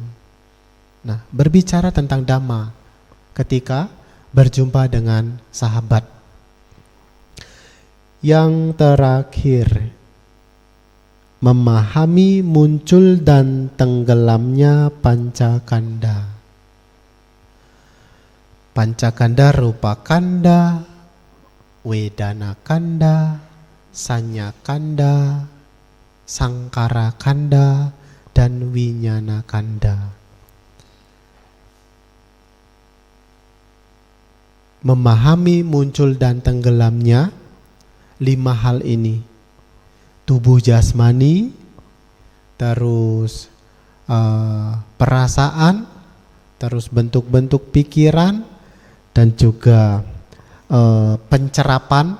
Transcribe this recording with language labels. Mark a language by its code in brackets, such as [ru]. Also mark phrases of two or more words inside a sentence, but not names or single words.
[id] Nah, berbicara tentang dhamma ketika berjumpa dengan sahabat. Yang terakhir, memahami muncul dan tenggelamnya pancakanda. [pi] Pancakanda rupa kanda, wedana kanda, sanya kanda, sangkara kanda, dan winyana kanda. [id] Memahami muncul dan tenggelamnya 5 hal ini. Tubuh jasmani, terus perasaan, terus bentuk-bentuk pikiran, dan juga pencerapan.